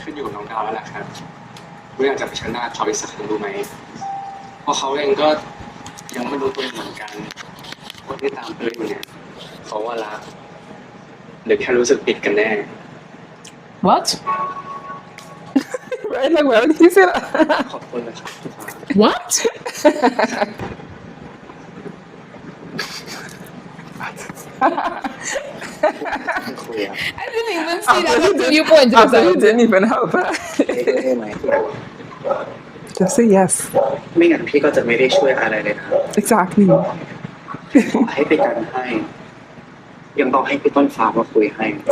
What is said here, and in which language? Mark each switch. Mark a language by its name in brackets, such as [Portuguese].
[Thai] ขึ้นอยู่กับน้องดาวแล้วแหละครับว่าอยากจะเผชิญหน้าเขาอีกสักครั้งรู้ไหมเพราะเขาเองก็ยังไม่รู้ตัวเองเหมือนกันคนที่ตามเธออยู่เนี่ยเขาว่ารักหรือแค่รู้สึกผิดกันแน่ [English] What? Right? Like, why would he say that? [Thai] ขอบคุณนะครับ [English] What? I didn't even see that until you pointed After it you out. didn't even help her. [Thai] ได้ไหม [English] Just say yes. [Thai] ไม่งั้นพี่ก็จะไม่ได้ช่วยอะไรเลยนะ [English] Exactly. [Thai] ขอให้เป็นการให้ ยังต้องให้พี่ต้นฟ้ามาคุยให้